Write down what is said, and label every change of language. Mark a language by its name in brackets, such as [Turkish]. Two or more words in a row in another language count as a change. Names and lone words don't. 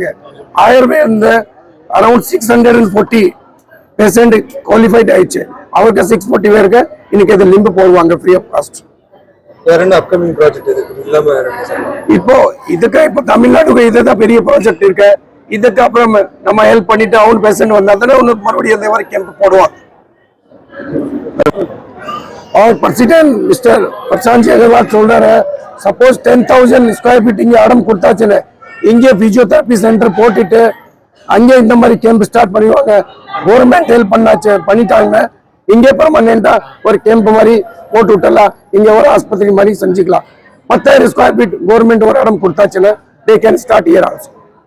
[Tamil] 1000 பேர் இந்த அரௌண்ட் 640 [English] patient qualified [Tamil] ஆயிடுச்சு. அவருக்கு 640 பேருக்கு இன்னைக்கு இது லிம்பு போடுவாங்க [English] free of cost. upcoming project [Tamil] இப்போ இதுக்கு இப்போ தமிழ்நாடுக்கு இதுதான் பெரிய ப்ராஜெக்ட் இருக்கு. இதுக்கு அப்புறம் நம்ம ஹெல்ப் பண்ணிட்டு அவன் பேஷண்ட் வந்தா தானே ஒன்று மறுபடியும் இந்த மாதிரி கேம்ப் போடுவாங்க. [Hindi] और प्रेसिडेंट मिस्टर प्रशांत जी अग्रवाल [Tamil] சொல்றாரு, சப்போஸ் 10,000 [English] square feet [Tamil] இங்கே இடம் கொடுத்தாச்சுன்னு இங்கே [English] physiotherapy center [Tamil] போட்டுட்டு அங்கே இந்த மாதிரி [English] camp start [Tamil] பண்ணுவாங்க. [English] government help [Tamil] பண்ணிட்டாங்க. இங்கே பெர்மனெண்டா ஒரு கேம்ப் மாதிரி போட்டு விட்டலாம். இங்கே ஒரு ஆஸ்பத்திரி மாதிரி செஞ்சுக்கலாம். 10,000 [English] square feet government [Tamil] ஒரு இடம் கொடுத்தாச்சுன்னு [English] they can start here also.